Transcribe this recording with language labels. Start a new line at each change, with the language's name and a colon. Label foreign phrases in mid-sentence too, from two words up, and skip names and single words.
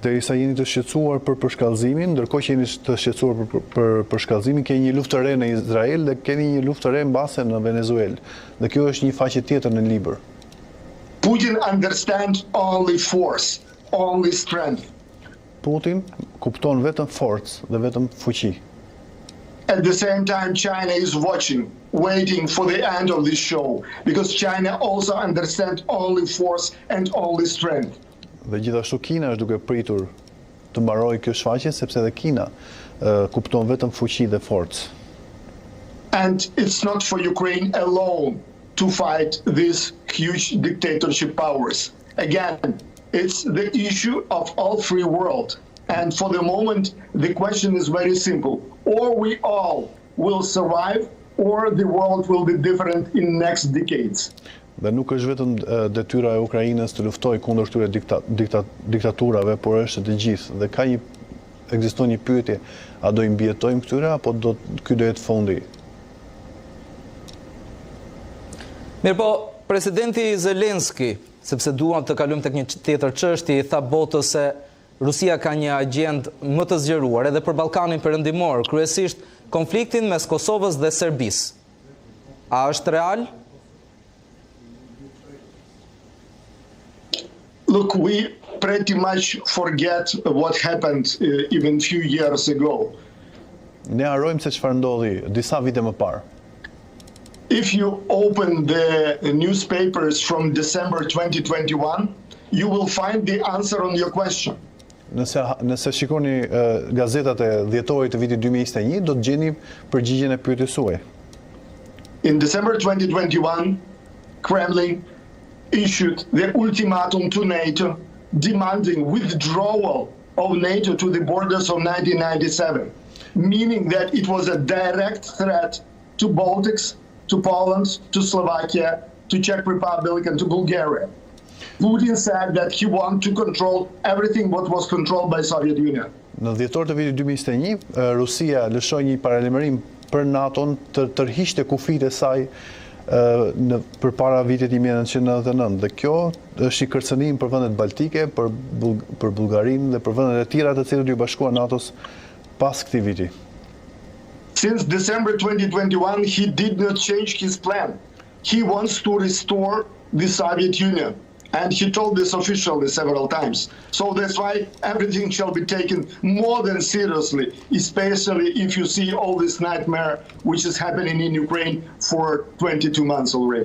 Albanian: Derisa jeni të shqetësuar për përshkallëzimin, ndërkohë që jeni të shqetësuar për përshkallëzimin, keni një luftë të re në Izrael dhe keni një luftë të re mbase në Venezuelë. Dhe kjo është një faqe tjetër në libër.
English: Putin understands only force, only strength.
Albanian: Putin kupton vetëm forcë dhe vetëm fuqi.
English: At the same time, China is watching, waiting for the end of this show, because China also understands only force and only strength.
Albanian: Dhe gjithashtu Kina është duke pritur të mbarojë kjo shfaqje, sepse edhe Kina kupton vetëm fuqi dhe forcë.
English: And it's not for Ukraine alone to fight these huge dictatorship powers. Again, it's the issue of all free world. And for the moment, the question is very simple. Or we all will survive, or the world will be different in next decades.
Albanian: Dhe nuk është vetëm detyra e Ukrainës të luftojë kundër këtyre diktaturave, por është të gjithë. Dhe ekziston një pyetje, a do i mbijetojmë këtyre apo ky do jetë fundi? Mirë po, presidenti Zelenski, sepse duam të kalojmë tek një tjetër çështje, i tha botës se Rusia ka një agjendë më të zgjeruar edhe për Ballkanin Perëndimor, kryesisht konfliktin mes Kosovës dhe Serbisë. A është real?
English: Look, we pretty much forget what happened even few years ago.
Albanian: Ne harrojmë se çfarë ndodhi disa vite më parë.
English: If you open the newspapers from December 2021, you will find the answer on your question.
Albanian: Nëse shikoni gazetat e dhjetorit të vitit 2021, do të gjeni përgjigjen e pyetjes suaj.
English: In December 2021, Kremlin issued the ultimatum to NATO demanding withdrawal of NATO to the borders of 1997, meaning that it was a direct threat to Baltics, to Poland, to Slovakia, to Czech Republic and to Bulgaria. Putin said that he wanted to control everything what was controlled by Soviet Union.
Albanian: Në dhjetor të vitit 2021, Rusia lëshoi një paralajmërim për NATO-n të tërhiqte kufijtë e saj përpara vitit 1999 dhe kjo është një kërcënim për vendet baltike, për Bullgarinë dhe për vendet e tjera të cilat u bashkuan NATO-s pas këtij viti.
English: Since December 2021, he did not change his plan. He wants to restore the Soviet Union. And he told this officially several times. So that's why everything shall be taken more than seriously, especially if you see all this nightmare which is happening in Ukraine for 22 months already.